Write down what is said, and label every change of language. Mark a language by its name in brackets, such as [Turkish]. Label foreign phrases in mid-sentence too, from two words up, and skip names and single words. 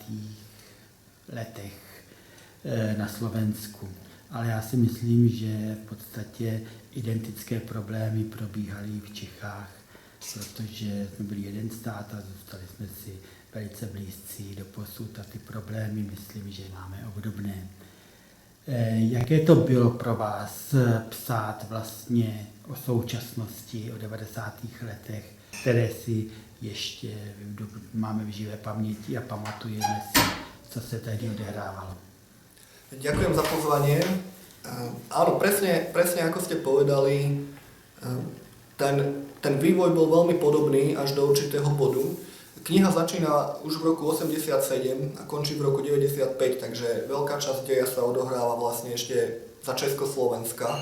[Czech] letech na Slovensku, ale já si myslím, že v podstatě identické problémy probíhaly v Čechách, protože jsme byli jeden stát a zůstali jsme si velice blízcí do posud a ty problémy, myslím, že máme obdobné. Jaké to bylo pro vás psát vlastně o současnosti, o 90. letech, které si ještě máme v živé paměti a pamatujeme si, co se tehdy odehrávalo? [Slovak] Ďakujem za pozvanie. Áno, presne ako ste povedali, ten vývoj bol veľmi podobný až do určitého bodu. Kniha začína už v roku 87 a končí v roku 95, takže veľká časť deja sa odohráva vlastne ešte za Československa.